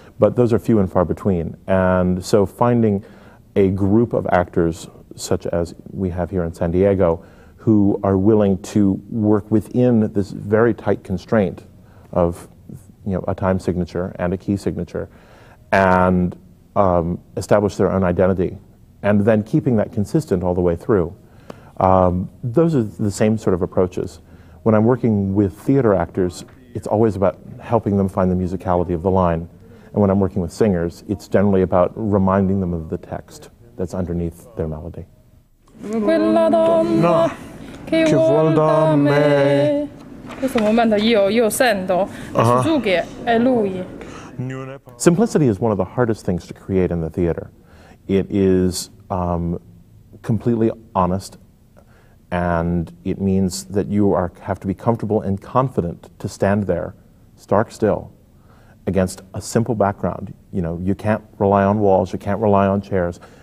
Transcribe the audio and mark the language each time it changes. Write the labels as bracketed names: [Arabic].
[English] But those are few and far between. And so finding a group of actors, such as we have here in San Diego, who are willing to work within this very tight constraint of, you know, a time signature and a key signature, and establish their own identity, and then keeping that consistent all the way through. Those are the same sort of approaches. When I'm working with theater actors, it's always about helping them find the musicality of the line. And when I'm working with singers, it's generally about reminding them of the text that's underneath their melody. [Italian] Quella donna che vuol da me. Questo momento io sento Suzuki è lui. [English] Simplicity is one of the hardest things to create in the theater. It is completely honest, and it means that you have to be comfortable and confident to stand there, stark still, against a simple background. You know, you can't rely on walls, you can't rely on chairs.